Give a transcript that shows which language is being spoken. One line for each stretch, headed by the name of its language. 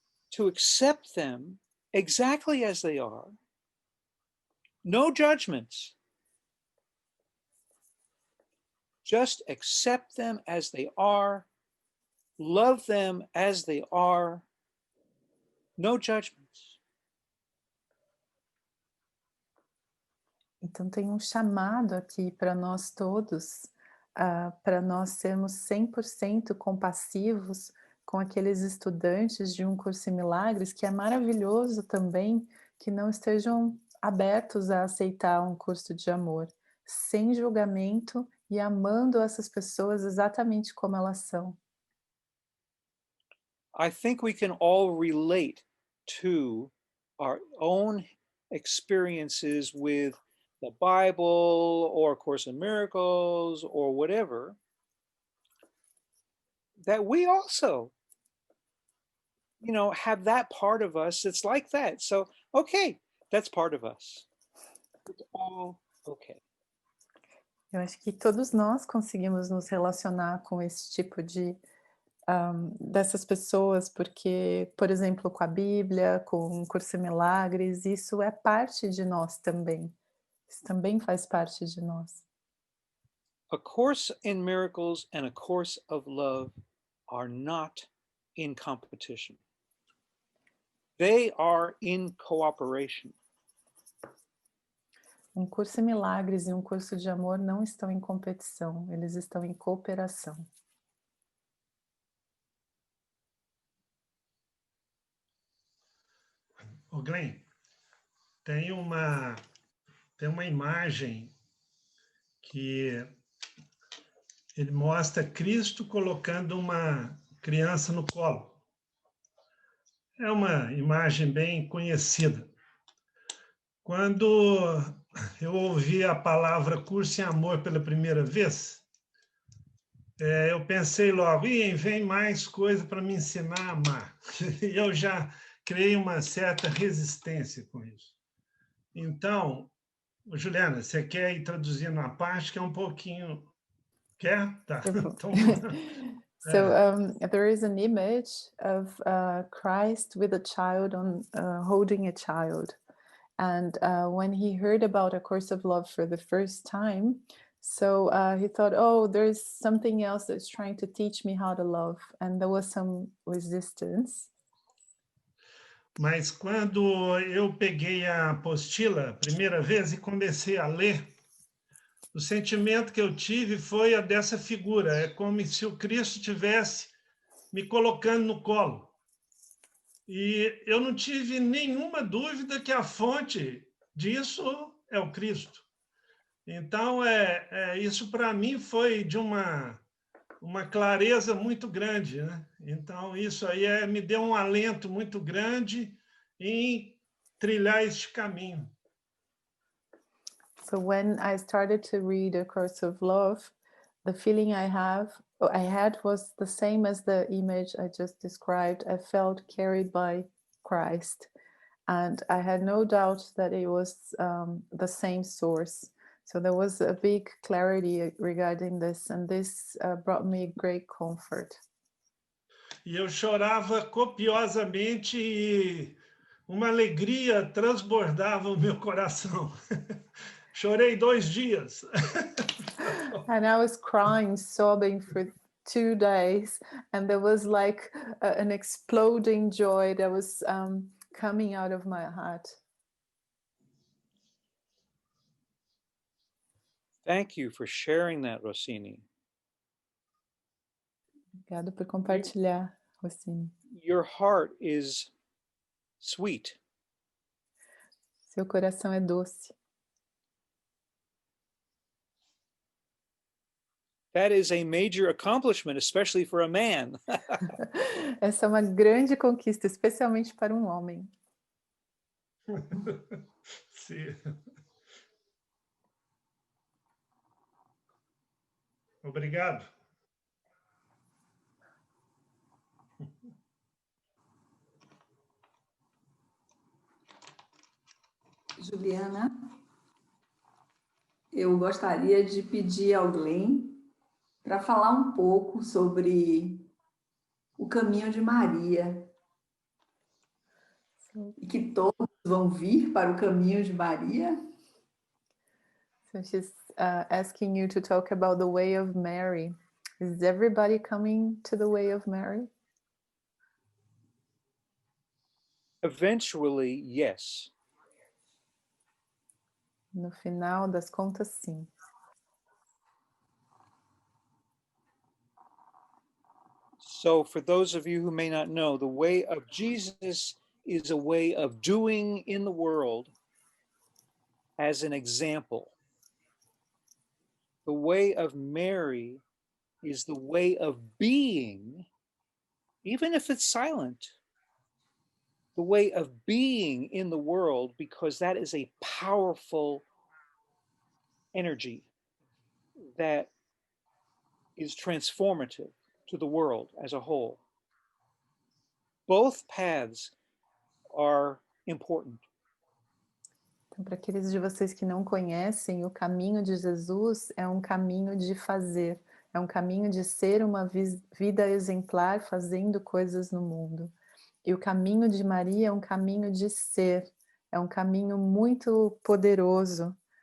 English: to accept them exactly as they are, no judgments, just accept them as they are, love them as they are, no judgments.
Portuguese: Então tem um chamado aqui para nós todos, para nós sermos 100% compassivos com aqueles estudantes de um curso em milagres, que é maravilhoso também que não estejam abertos a aceitar um curso de amor, sem julgamento e amando essas pessoas exatamente como elas são.
English: I think we can all relate to our own experiences with the Bible or A Course in Miracles or whatever, that we also, have that part of us that's like that. So, okay, that's part of us. It's all okay.
Portuguese: Eu acho que todos nós conseguimos nos relacionar com esse tipo dessas pessoas, porque, por exemplo, com a Bíblia, com o Curso em Milagres, isso é parte de nós também. Isso também faz parte de nós.
English: A Course in Miracles and A Course of Love are not in competition. They are in cooperation.
Portuguese: Um curso em milagres e um curso de amor não estão em competição, eles estão em cooperação. Ô Glenn, tem uma imagem que ele mostra Cristo colocando uma criança no colo. É uma imagem bem conhecida. Quando eu ouvi a palavra curso em amor pela primeira vez, eu pensei logo, vem mais coisa para me ensinar a amar. E eu já criei uma certa resistência com isso. Então, Juliana, você quer ir traduzindo a parte que é um pouquinho... Quer? Tá. Então,
English: So there is an image of Christ with a child holding a child. And when he heard about A Course of Love for the first time, so he thought, oh, there's something else that's trying to teach me how to love. And there was some resistance.
Portuguese: Mas quando eu peguei a apostila a primeira vez e comecei a ler, o sentimento que eu tive foi a dessa figura. É como se o Cristo estivesse me colocando no colo. E eu não tive nenhuma dúvida que a fonte disso é o Cristo. Então, isso para mim foi de uma clareza muito grande, né? Então, isso aí me deu um alento muito grande em trilhar este caminho.
English: So when I started to read A Course of Love, the feeling I had was the same as the image I just described. I felt carried by Christ, and I had no doubt that it was the same source. So there was a big clarity regarding this, and this brought me great comfort.
Portuguese: E eu chorava copiosamente e uma alegria transbordava o meu coração. Chorei 2 dias.
English: And I was crying, sobbing for 2 days, and there was like an exploding joy that was coming out of my heart. Thank you for sharing that, Rossini.
Portuguese: Obrigada por compartilhar, Rossini.
English: your heart is sweet.
Portuguese: Seu coração é doce.
English: That is a major accomplishment, especially for a man.
Portuguese: Essa é uma grande conquista, especialmente para um homem. Sim. Obrigado. Juliana, eu gostaria de pedir ao Glenn para falar um pouco sobre o caminho de Maria. E que todos vão vir para o caminho de Maria.
English: So she's asking you to talk about the way of Mary. Is everybody coming to the way of Mary? Eventually, yes.
Portuguese: No final das contas, sim.
English: So for those of you who may not know, the way of Jesus is a way of doing in the world as an example. The way of Mary is the way of being, even if it's silent, the way of being in the world, because that is a powerful energy that is transformative to the world as a whole. Both paths are important.
Portuguese: Então, para aqueles de vocês que não conhecem, o caminho de Jesus é um caminho de fazer, é um caminho de ser uma vida exemplar fazendo coisas no mundo. E o caminho de Maria é um caminho de ser, é um caminho muito poderoso.